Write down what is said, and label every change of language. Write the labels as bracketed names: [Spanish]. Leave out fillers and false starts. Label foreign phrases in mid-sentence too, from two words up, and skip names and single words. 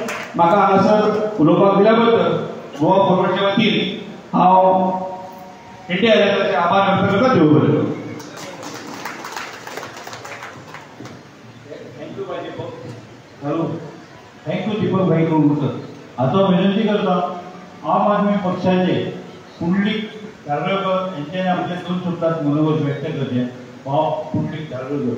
[Konkani] म्हाका हांगासर उलोवपाक दिल्या बद्दल गोवा फॉरवर्डच्या वतीन हांव इंडिया एलायन्साचे आभार व्यक्त करता. देव बरें करूं. [English] Hello thank you दीपक भाई कोळकर. [Marathi] आता विनंती करता आम आदमी पक्षाचे पुंडलिक धार्वेकर यांच्यानी आपल्या 2 शब्दात मनोगत व्यक्त करते. भाव पुंडलिक धार्वेकर.